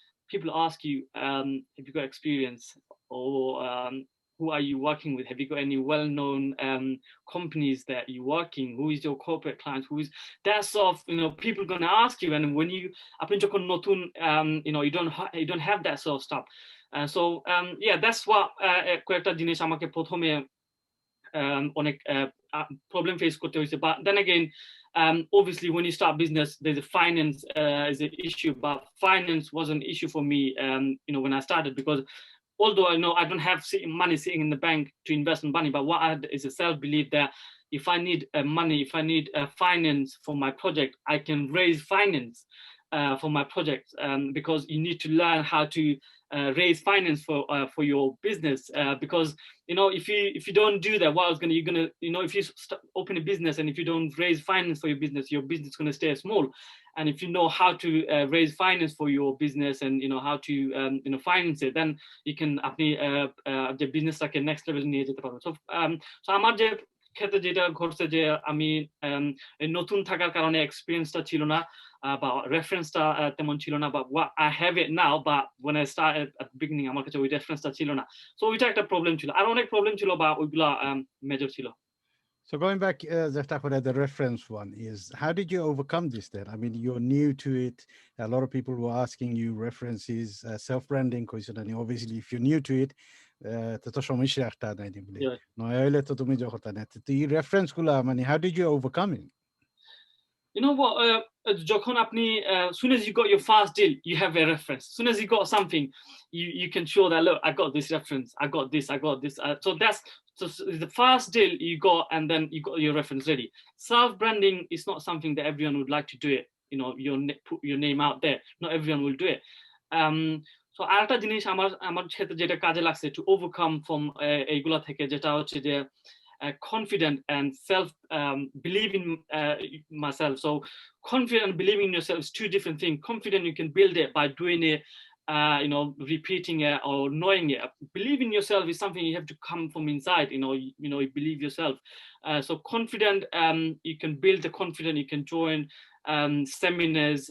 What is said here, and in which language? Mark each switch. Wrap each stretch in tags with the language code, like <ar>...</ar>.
<en>People ask you, have you got experience or who are you working with? Have you got any well-known companies that you're working? Who is your corporate clients? Who is that sort of, people going to ask you. And when you you don't have that sort of stuff. That's what</en> <bn>কয়েকটা জিনিস আমাকে প্রথমে অনেক problem face করতে হয়েছে.</bn> <en>But then again, obviously when you start business there's a finance is an issue, but finance was an issue for me when I started, because although I know I don't have money sitting in the bank to invest in money, but what I had is a self-belief that if I need money, if I need finance for my project, I can raise finance. for my project, because you need to learn how to raise finance for your business, because if you don't do that, you're gonna if you open a business and if you don't raise finance for your business is gonna stay small. And if you know how to raise finance for your business and how to finance it, then you can</en> <bn>আপনি যে বিজনেসটাকে next level নিয়ে যেতে পারবেন। So আমার যে ক্ষেত্রে যেটা ঘটছে যে আমি নতুন থাকার কারণে এক্সপিরিয়েন্সটা ছিল না, বা রেফারেন্সটা তেমন ছিল না, বা</bn> <en>I have it now,</en> <bn>বা</bn> <en>when I started at the beginning</en> <bn>আমার কাছে ওই রেফারেন্সটা ছিল না। সো ওইটা একটা প্রবলেম ছিল, আর অনেক প্রবলেম ছিল, বা ওইগুলা মেজর ছিল।</bn> <en>So going back, the reference one is, how did you overcome this then? I mean, you're new to it. A lot of people were asking you references, self-branding, question, and obviously if you're new to it,</en> <syl>তো সমস্যা একটা নাই বলে নয় হইলে তো তুমি যখন না তো এই রেফারেন্স গুলা মানে</syl> <en>how did you overcome it? You know what?</en> <bn>যখন আপনি</bn> <en>soon as you got your first deal, you have a reference. Soon as you got something, you can show that, look, I got this reference, I got this. So that's the first deal you got, and then you got your reference ready. Self-branding is not something that everyone would like to do it. Put your name out there. Not everyone will do it.</en> <bn>So আরেকটা জিনিস আমার ক্ষেত্রে যেটা কাজে লাগছে</bn> <en>to overcome from</en> <bn>এইগুলা থেকে, যেটা হচ্ছে যে</bn> <en>confident and self believing myself. So confident and believing in yourself is two different things. Confident, you can build it by doing it, repeating it or knowing it. Believing in yourself is something you have to come from inside. You believe yourself. So confident, you can build the confidence. You can join seminars.</en>